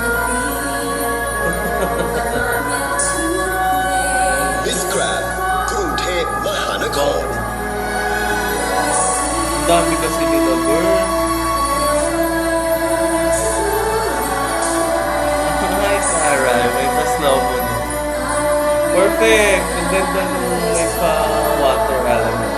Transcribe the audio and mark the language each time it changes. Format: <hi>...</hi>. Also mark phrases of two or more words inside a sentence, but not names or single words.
<tl>Miss Grand กรุงเทพมหานคร Ang dami kasi nila, girl. Hi, Sarah. May pa-slow mo no. Perfect! Ang ganda nung may pa-water element.</tl>